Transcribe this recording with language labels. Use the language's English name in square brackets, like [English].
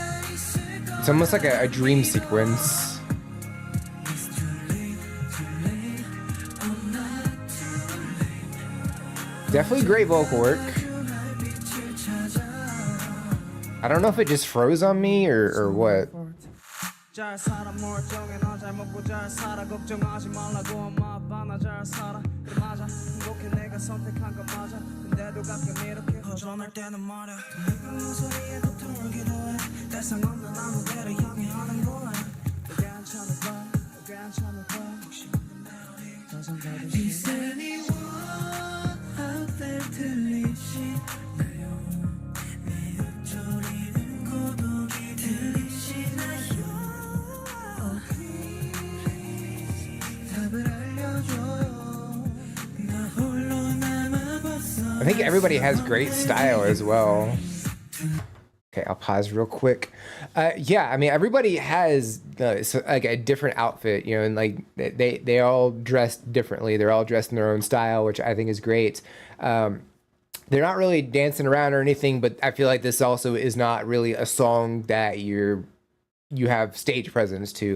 [English] It's almost like a dream sequence. Definitely great vocal work. I don't know if it just froze on me or what. [Korean] 잘 살아 멀쩡해 너 잘 먹고 잘 살아 걱정하지 말라고 엄마 아빠 나 잘 살아 그래 맞아 행복해 내가 선택한 건 맞아 근데도 가끔 이렇게 허전할 때는 말야 그 소리에 고통을 기도해 대상 없는 아무데를 향해 하는 거야 또 괜찮을 거야 또 괜찮을 거야 혹시 더 생각해 [English] Is anyone out there [Korean] 들리시나요 내 읊조리는 고독이 들리시나요 [English] I think everybody has great style as well. Okay, I'll pause real quick. Yeah, I mean everybody has like a different outfit, you know, and like they all dress differently. They're all dressed in their own style, which I think is great. They're not really dancing around or anything, but I feel like this also is not really a song that you have stage presence to.